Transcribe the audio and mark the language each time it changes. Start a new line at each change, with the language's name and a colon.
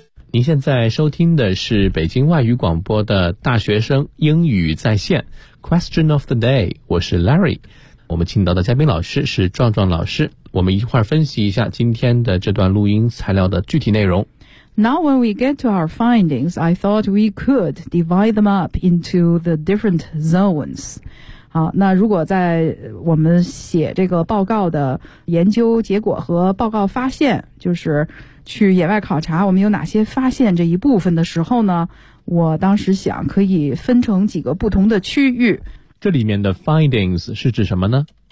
Chinese: 您现在收听的是北京外语广播的大学生英语在线 Question of the Day， 我是 Larry。我们请到的嘉宾老师是壮壮老师，我们一块分析一下今天的这段录音材料的具体内容。
English: Now when we get to our findings, I thought we could divide them up into the different zones.
Chinese: 好，那如果在我们写这个报告的研究结果和报告发现，就是去野外考察我们有哪些发现这一部分的时候呢，我当时想可以分成几个不同的区域。这里面的 findings 是指什么呢？